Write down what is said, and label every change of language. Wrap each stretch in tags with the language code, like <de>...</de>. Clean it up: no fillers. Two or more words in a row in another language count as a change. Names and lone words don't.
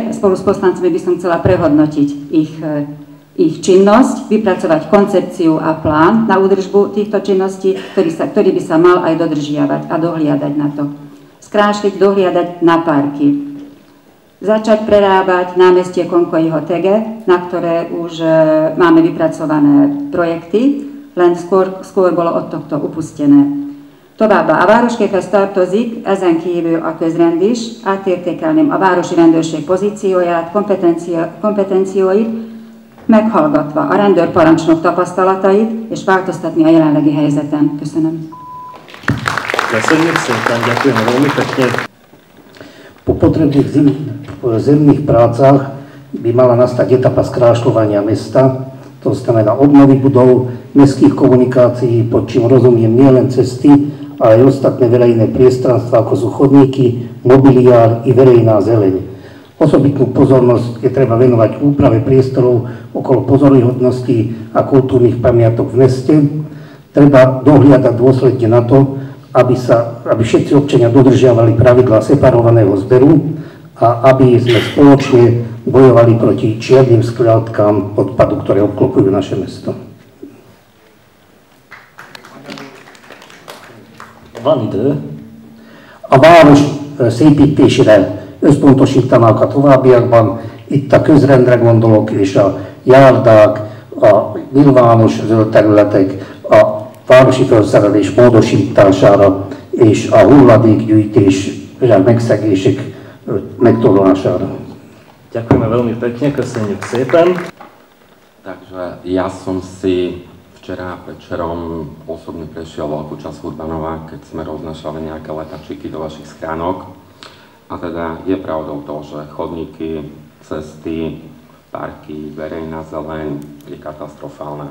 <sk>Spolu s poslancami by som chcela prehodnotiť ich činnosť, vypracovať koncepciu a plán na údržbu týchto činností, ktorý by sa mal aj dodržiavať a dohliadať na to. Skrášliť, dohliadať na parky. Začať prerábať námestie Konkojiho Tege, na ktoré už máme vypracované projekty, len skôr bolo od tohto upustené.</sk> <hu>Továbbá a városképpel tartozik ezen kívül a közrend is, átértékelném a városi rendőrség pozícióját, kompetencióit, meghallgatva a rendőrparancsnok tapasztalatait, és változtatni a jelenlegi helyzeten. Köszönöm. Köszönjük szépen,</hu> <sk>ďakujeme veľmi pekne. Po potrebných zemných prácach by mala nastať etapa skrášľovania mesta, to znamená obnovy budov, mestských komunikácií, pod čím rozumiem nielen cesty, ale aj ostatné verejné priestranstva, ako sú chodníky, mobiliár i verejná zeleň. Osobitnú pozornosť je treba venovať úprave priestorov okolo pozoruhodností a kultúrnych pamiatok v meste. Treba dohliadať dôsledne na to, aby všetci občania dodržiavali pravidlá separovaného zberu a aby sme spoločne bojovali proti čiernym skládkám odpadu, ktoré obklopujú naše mesto.</sk> <hu>Van idő. A város szépítésére összpontosítanák a továbbiakban. Itt a közrendre gondolok, és a járdák, a nyilvános zöld területek, a városi felszerelés módosítására és a hulladékgyűjtésre, megszegések megtorlására.</hu> <sk>Ďakujeme veľmi pekne,</sk> <hu>köszönjük szépen.</hu> <sk>Takže ja som si včera večerom osobne prešiel veľkú časť Urbanova, keď sme roznašali nejaké letačiky do vašich schránok. A teda je pravdou to, že chodníky, cesty, parky, verejná zeleň je katastrofálna.</sk>